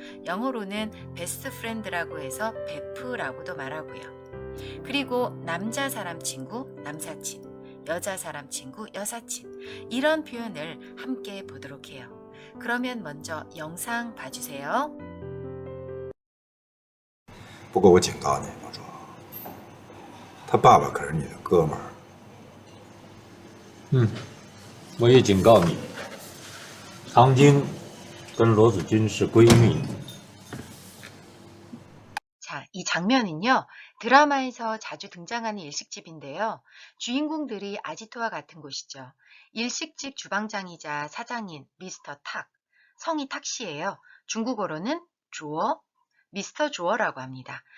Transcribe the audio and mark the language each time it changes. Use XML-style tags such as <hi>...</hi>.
<ko>영어로는 베스트 프렌드라고 해서 베프라고도 말하고요. 그리고 남자 사람 친구, 남사친, 여자 사람 친구, 여사친, 이런 표현을 함께 보도록 해요. 그러면 먼저 영상 봐주세요.</ko> <zh>不过我警告你，老周，他爸爸可是你的哥们儿。我也警告你，唐晶跟罗子君是闺蜜。</zh> <ko>자, 이 장면은요, 드라마에서 자주 등장하는 일식집인데요. 주인공들이 아지토와 같은 곳이죠. 일식집 주방장이자 사장인 미스터 탁, 성이 탁씨예요. 중국어로는 주어, 미스터 주어라고 합니다.</ko>